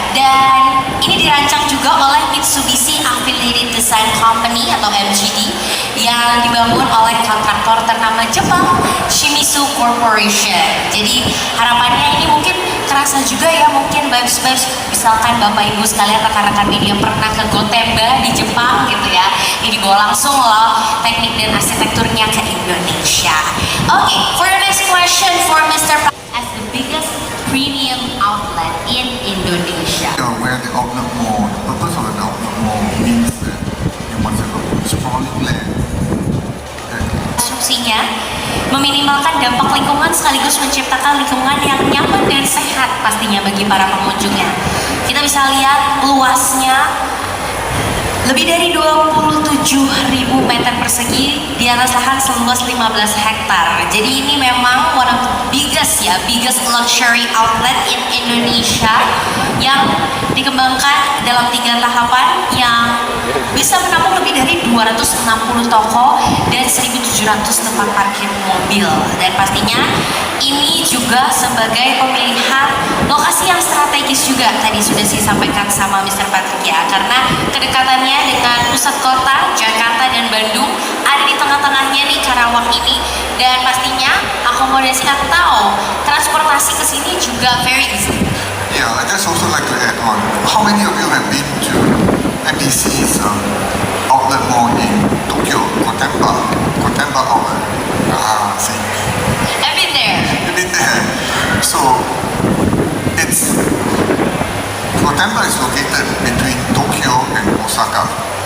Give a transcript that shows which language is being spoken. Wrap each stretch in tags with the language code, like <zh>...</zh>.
<id>Dan ini dirancang juga oleh Mitsubishi Affiliated Design Company atau MGD yang dibangun oleh kontraktor ternama Jepang Shimizu Corporation. Jadi harapannya ini mungkin kerasa juga ya, mungkin vibes-vibes misalkan Bapak Ibu sekalian rekan-rekan media pernah ke Gotemba di Jepang gitu ya. Ini dibawa langsung loh teknik dan arsitekturnya ke Indonesia.</id> <en>Okay, for the next question for Mr. As the biggest premium outlet in Indonesia. Where the outlet mall, the purpose of an outlet mall means that you must have a sprawling land.</en> <id>Asumsinya meminimalkan dampak lingkungan sekaligus menciptakan lingkungan yang nyaman dan sehat pastinya bagi para pengunjungnya. Kita bisa lihat luasnya lebih dari 27.000 meter persegi di atas lahan seluas 15 hektar. Jadi ini memang</id> <en>one of the biggest luxury outlet in Indonesia</en> <id>yang dikembangkan dalam 3 tahapan yang bisa menampung lebih dari 260 toko dan 1.700 tempat parkir mobil. Dan pastinya ini juga sebagai pemilihan lokasi yang strategis juga tadi sudah saya sampaikan sama Mr. Patrick ya, karena kedekatannya dengan pusat kota Jakarta dan Bandung, ada di tengah-tengahnya nih Karawang ini, dan pastinya akomodasi atau transportasi ke sini juga</id> <en>very easy. Yeah, I just also like to add on. How many of you have been to MBC's outlet mall in Tokyo, Gotemba outlet? See. I've been there. You've been there. So, Gotemba is located between Tokyo and Osaka.</en>